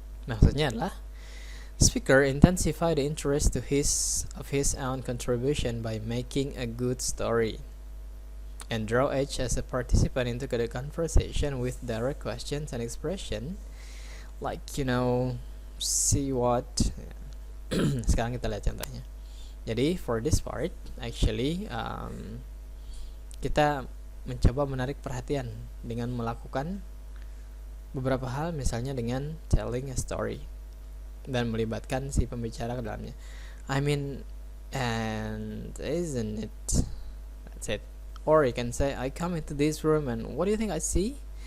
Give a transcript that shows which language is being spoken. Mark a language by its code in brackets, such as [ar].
[id] Maksudnya adalah [en] speaker intensify the interest of his own contribution by making a good story, and draw each as a participant into the conversation with direct questions and expression, like see what. [id] Sekarang kita lihat contohnya. Jadi [en] for this part, actually [id] kita mencoba menarik perhatian dengan melakukan beberapa hal, misalnya dengan [en] telling a story [id] dan melibatkan si pembicara ke dalamnya. [en] And isn't it? That's it. Or you can say, I come into this room and what do you think I see?